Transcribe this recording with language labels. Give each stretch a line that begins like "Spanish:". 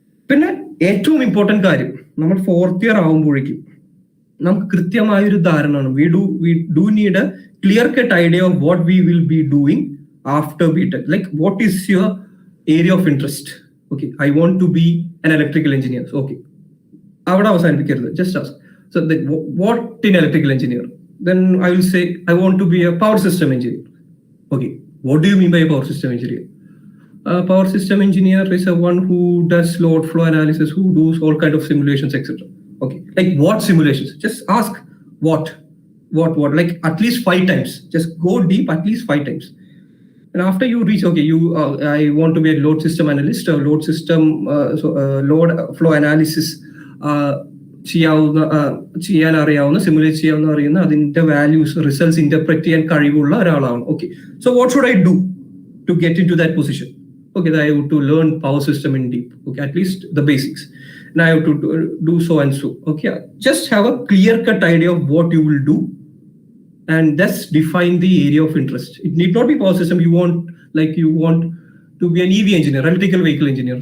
Malayalam: പിന്നെ ഏറ്റവും ഇമ്പോർട്ടന്റ് കാര്യം, നമ്മൾ 4th ഇയർ ആവുമ്പോഴേക്കും നമുക്ക് കൃത്യമായൊരു ധാരണയാണ്.
English: We do need a clear cut idea of what we will be doing after BTech. Like what is your area of interest? Okay, I want to be an electrical engineer.
Malayalam: Okay, അവിടെ അവസാനിപ്പിക്കരുത്.
English: Just ask, so what in electrical engineer? Then I will say I want to be a power system engineer. Okay, what do you mean by a power system engineer? Power system engineer is a one who does load flow analysis, who does all kind of simulations, etc. Okay, like what simulations? Just ask what, like at least 5 times. Just go deep at least 5 times. And after you reach, okay, I want to be a load system analyst, or load system load flow analysis
Malayalam: ചെയ്യാൻ അറിയാവുന്ന, simulate ചെയ്യാവുന്ന അറിയുന്ന, അതിന്റെ values results interpret ചെയ്യാൻ കഴിവുള്ള ഒരാളാണ്.
English: Okay, so what should I do to get into that position? Okay, I have to learn power system in deep. Okay, at least the basics. And I have to do so and so. Okay, just have a clear-cut idea of what you will do, and thus define the area of interest. It need not be power system. You want to be an EV engineer, electrical vehicle engineer.